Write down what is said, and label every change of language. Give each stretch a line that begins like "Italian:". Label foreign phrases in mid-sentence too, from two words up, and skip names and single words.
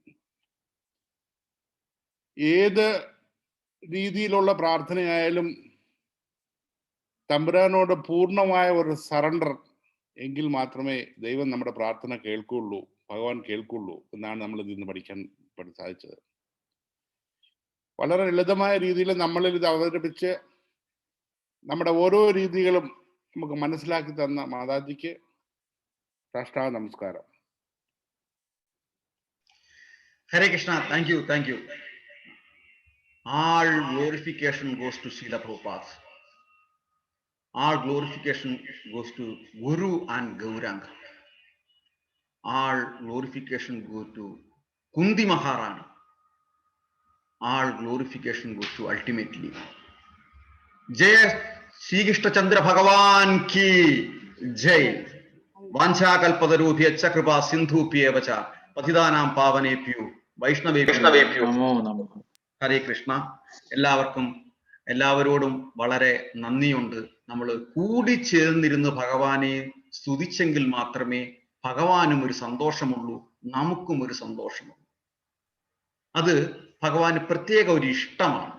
Malayalam: ഏത് രീതിയിലുള്ള പ്രാർത്ഥനയായാലും തമ്പുരാനോട് പൂർണ്ണമായ ഒരു സറണ്ടർ എങ്കിൽ മാത്രമേ ദൈവം നമ്മുടെ പ്രാർത്ഥന കേൾക്കുള്ളൂ, ഭഗവാൻ കേൾക്കുള്ളൂ എന്നാണ് നമ്മൾ ഇതിൽ നിന്ന് പഠിക്കാൻ സാധിച്ചത്. വളരെ ലളിതമായ രീതിയിൽ നമ്മളിൽ ഇത് അവതരിപ്പിച്ച് നമ്മുടെ ഓരോ രീതികളും നമുക്ക് മനസ്സിലാക്കി തന്ന മാതാജിക്ക് സാഷ്ടാംഗ നമസ്കാരം.
Sanskrit: ഹരേ കൃഷ്ണ.
English: thank you. All glorification goes to Srila Prabhupada. All glorification goes to Guru and Gauranga. All glorification goes to Kundi Maharani. All glorification goes to ultimately
Hindi: जय श्री कृष्ण चंद्र भगवान की जय.
Sanskrit: वाञ्छा कल्पतरुभ्यश्च कृपा सिन्धुभ्य एव च पतितानां पावनेभ्यो वैष्णवेभ्यो नमो. ഹരേ കൃഷ്ണ.
Malayalam: എല്ലാവരോടും വളരെ നന്ദിയുണ്ട്. നമ്മൾ കൂടിച്ചേർന്നിരുന്ന് ഭഗവാനെ സ്തുതിച്ചെങ്കിൽ മാത്രമേ ഭഗവാനും ഒരു സന്തോഷമുള്ളൂ, നമുക്കും ഒരു സന്തോഷമുള്ളൂ. അത് ഭഗവാന് പ്രത്യേക ഒരു ഇഷ്ടമാണ്.